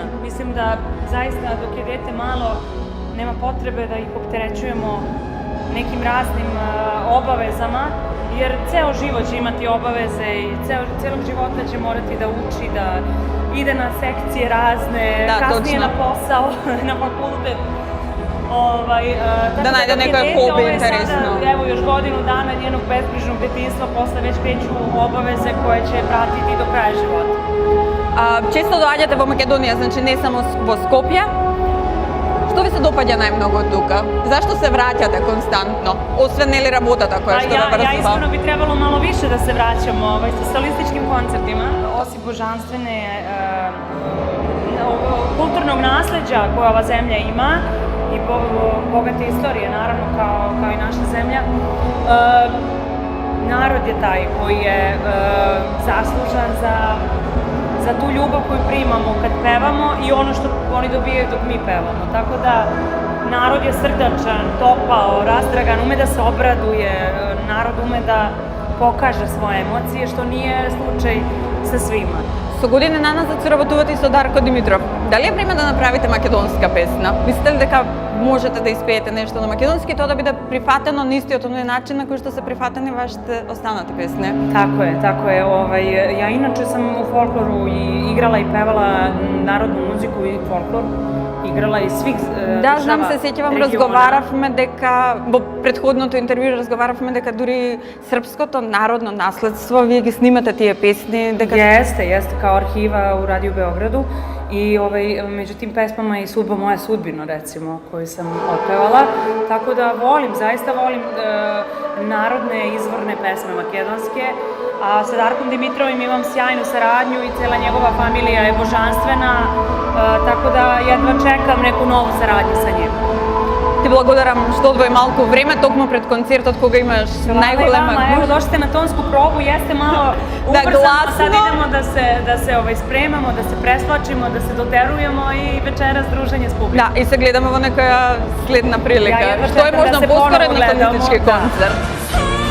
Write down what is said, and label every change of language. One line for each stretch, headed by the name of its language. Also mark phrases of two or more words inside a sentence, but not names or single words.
Serbian: Mislim da zaista dok je dete malo nema potrebe da ih opterećujemo nekim raznim obavezama, jer ceo život će imati obaveze i celog života će morati da uči, da ide na sekcije razne, kasnije na posao, na fakultet.
Macedonian: Да најде неко хоби интересно.
Serbian: Evo još godinu dana njenog bezbrižnog detinjstva, posle već kreću obaveze koje će pratiti do kraja života.
Macedonian: Често доаѓате во Македонија, значи не само во Скопје. Што ви се допаѓа најмногу тука? Зашто се враќате константно? Освен нели работата која што ве врзува?
Serbian: Ja iskreno bi trebalo malo više da se vraćamo sa solističkim koncertima. Osim božanstvene kulturnog nasleđa koje ova zemlja ima i bogate istorije, naravno, kao i naša zemlja, narod je taj koji je zaslužan za za tu ljubav koju primamo kad pevamo i ono što oni dobijaju dok mi pevamo. Tako da narod je srdačan, topao, razdragan, ume da se obraduje, narod ume da pokaže svoje emocije, što nije slučaj sa svima.
Macedonian: Со години наназад соработувате и со Дарко Димитров. Дали е време да направите македонска песна? Мислите ли дека можете да испеете нешто на македонски и тоа да биде прифатено на истиот оној начин на кој што се прифатени вашите останати песни?
Serbian: Tako je. Ja inače sam u folkloru i igrala i pevala narodnu muziku i folklor. Igrala i svih
Macedonian: Да, знам, се сеќавам, разговаравме дека во претходното интервју разговаравме дека дури српското народно наследство вие ги снимате тие песни, дека
Serbian: Jeste, kao arhiva u Radio Beogradu i među tim pesmama i Sudba moja sudbina, recimo, koju sam otpevala. Tako da zaista volim narodne izvorne pesme makedonske, a sa Darkom Dimitrovim imam sjajnu saradnju i cela njegova familija je božanstvena, tako da jedva čekam neku novu saradnju sa njim.
Macedonian: Ти благодарам што одвои малку време токму пред концертот кога имаш најголема гуш.
Serbian: Evo, došli na tonsku probu, jeste malo ubrzano, sad idemo da se spremamo, da se preslačimo, da se doterujemo i večeras druženje s publikom.
Macedonian: Да, и се гледаме во некоја следна прилика. Што е можда поскорен националистички концерт.